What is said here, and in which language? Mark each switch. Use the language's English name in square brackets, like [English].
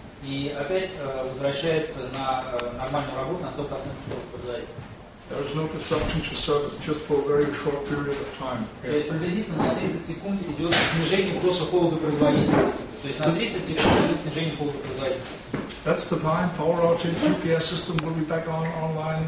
[Russian] И опять возвращается на нормальную работу на 100% производительности. [English] There is no disruption to service, just for a very short period of time. [Russian] То есть приблизительно на 30 секунд идет снижение просто холода производительности. То есть на 30 секунд идет снижение холода производительности. [English] That's the time. Power outage, UPS system will be back online.